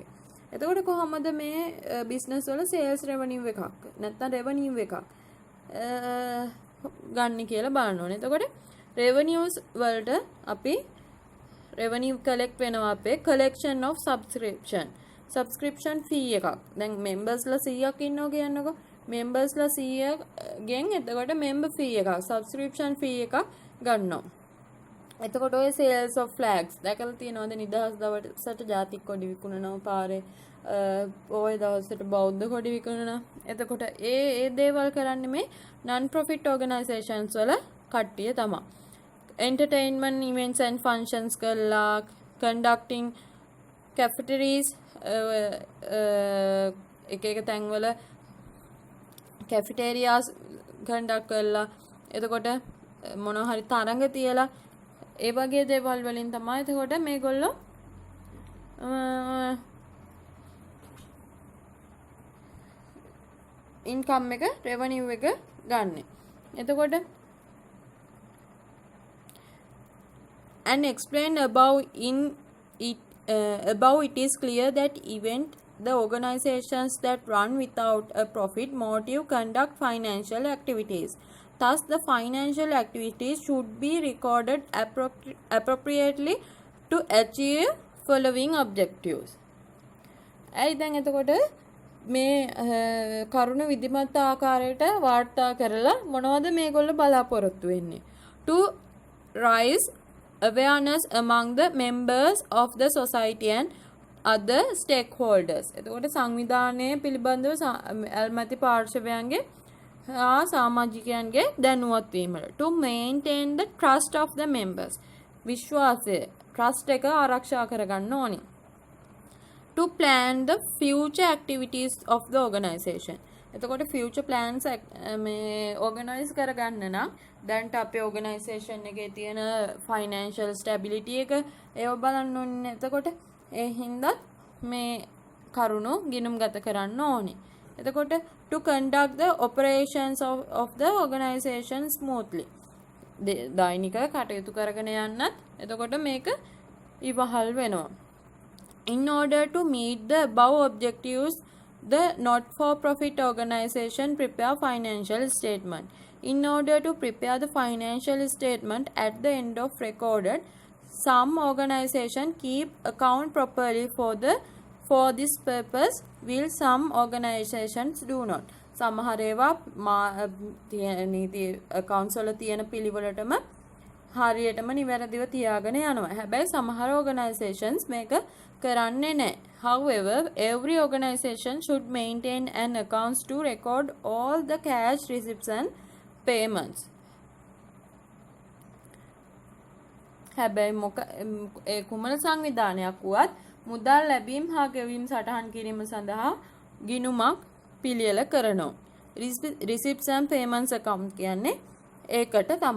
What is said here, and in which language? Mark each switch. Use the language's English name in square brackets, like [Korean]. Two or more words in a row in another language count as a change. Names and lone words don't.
[Sinhala] එතකොට කොහොමද මේ business වල [English] sales revenue [Sinhala] එකක් නැත්නම් revenue එකක් ගන්න කියලා බලන්න ඕනේ. එතකොට revenues වලට අපි [English] revenue collect [Sinhala] වෙනවා අපේ [English] collection of subscription fee [Sinhala] එකක්. දැන් members ලා 100ක් ඉන්නවා කියන්නකෝ. members ලා 100 ගෙන් එතකොට [English] member fee [Sinhala] එකක් [English] subscription fee [Sinhala] එකක් ගන්නවා. එතකොට ඔය [English] sales of flags [Sinhala] දැකලා තියෙනවද? නිදහස් දවසට ජාතික කොඩි විකුණනවා පාරේ, ඔය දවසට බෞද්ධ කොඩි විකුණනවා. එතකොට ඒ දේවල් කරන්නේ මේ [English] non profit organizations [Sinhala] වල කට්ටිය තමයි. [English] entertainment events and functions [Sinhala] කරලා [English] conducting cafeterias [Sinhala] එක තැන්වල [English] cafeterias conduct [Sinhala] කරලා එතකොට මොනවා හරි තරඟ තියලා ඒ වගේ දේවල් වලින් තමයි එතකොට මේගොල්ලෝ ඉන්කම් එක රෙවෙනියු එක ගන්න. [English] එතකොට and explained above it is clear that the organizations that run without a profit motive conduct financial activities. Thus, the financial activities should be recorded appropriately to achieve following objectives. [Sinhala] දැන් එතකොට මේ කරුණ විධිමත් ආකාරයට වාර්තා කරලා මොනවද මේගොල්ලෝ බලාපොරොත්තු වෙන්නේ? [English] To raise awareness among the members of the society and other stakeholders. [Sinhala] එතකොට සංවිධානයේ පිළිබඳව ඇල්මැති පාර්ශවයන්ගේ සමාජිකයන්ගේ දැනුවත් වීමට. [English] To maintain the trust of the members. [Sinhala] විශ්වාසය trust එක ආරක්ෂා කරගන්න ඕනි. [English] To plan the future activities of the organization. [Sinhala] එතකොට [English] future plans [Sinhala] මේ organize කරගන්න නම් දැන්ට අපේ organization එකේ තියෙන [English] financial stability [Sinhala] එක ඒව බලන්න ඕනේ. එතකොට ඒ හින්දා මේ කරුණු ගිණුම්ගත කරන්න ඕනේ. [English] එතකොට to conduct the operations of the organization smoothly. [Sinhala] දෛනික කටයුතු කරගෙන යන්නත් එතකොට මේක ඉවහල් වෙනවා. [English] In order to meet the above objectives, the not-for-profit organization prepare financial statement. In order to prepare the financial statement at the end of recorded, some organization keep account properly for this purpose, while some organizations do not. [Sinhala] සමහර ඒවා නීති accounts වල තියෙන පිළිවෙලටම හරියටම නිවැරදිව තියාගෙන යනවා. හැබැයි සමහර organizations මේක කරන්නේ නැහැ. [English] However, every organization should maintain an accounts to record all the cash receipts and payments. [Sinhala] හැබැයි ඒ කුමන සංවිධානයක් වුවත් මුදල් ලැබීම් හා ගෙවීම් සටහන් කිරීම සඳහා ගිණුමක් පිළියෙල කරනවා. [English] Receipts and payments account [Sinhala] කියන්නේ ඒකට තමයි.